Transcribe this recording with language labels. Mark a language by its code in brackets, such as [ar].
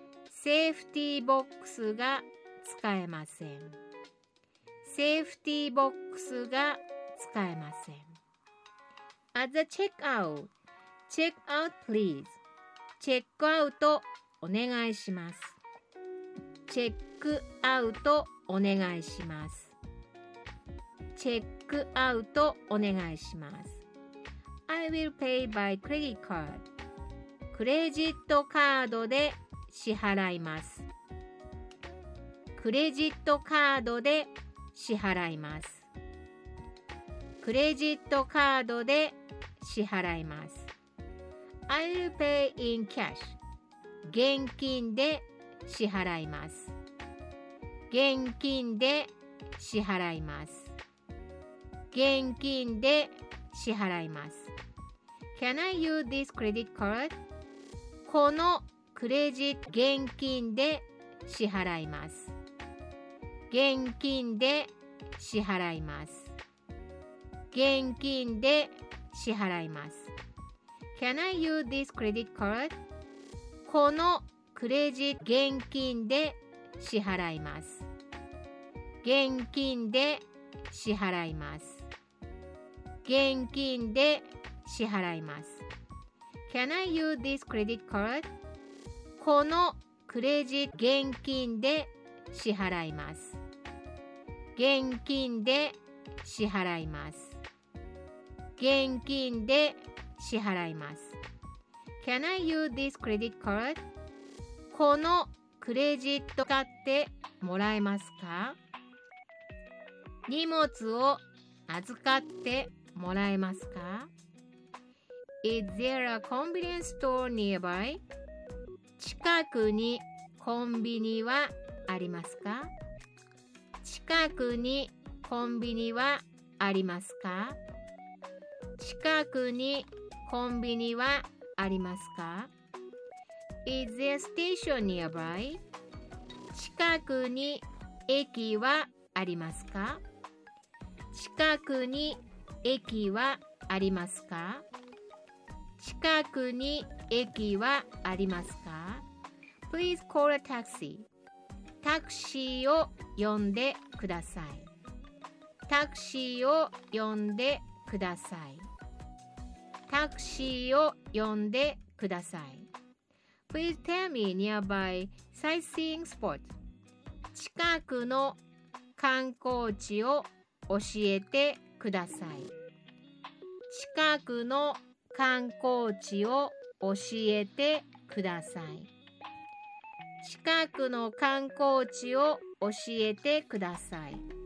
[ja] セーフティーボックスが使えません。セーフティーボックスが使えません。 [en] At the checkout, check out please. [ja] チェックアウトお願いします。チェックアウトお願いします。チェックアウトお願いします。 [en] I will pay by credit card. [ja] クレジットカードで支払います。クレジットカードで支払います。クレジットカードで支払います。 [en] I will pay in cash. [ja] 現金で支払います。現金で支払います。現金で支払います。 [en] Can I use this credit card? [ja] このクレジット、現金で支払います。現金で支払います。現金で支払います。 [en] Can I use this credit card? [ja] このクレジット、現金で支払います。現金で支払います。現金で支払います。 [en] Can I use this credit card? [ja] このクレジット、現金で支払います。現金で支払います。現金で支払います。 [en] Can I use this credit card? [ja] このクレジット使ってもらえますか。荷物を預かってもらえますか。 [en] Is there a convenience store nearby? [ja] 近くにコンビニはありますか。近くにコンビニはありますか。近くにコンビニはありますか。 [en] Is there a station nearby? [ja] 近くに駅はありますか。近くに駅はありますか。近くに駅はありますか。 [en] Please call a taxi. [ja] タクシーを呼んでください。タクシーを呼んでください。タクシーを呼んでください。 [en] Please tell me nearby sightseeing spot. [ja] 近くの観光地を教えてください。近くの観光地を教えてください。近くの観光地を教えてください。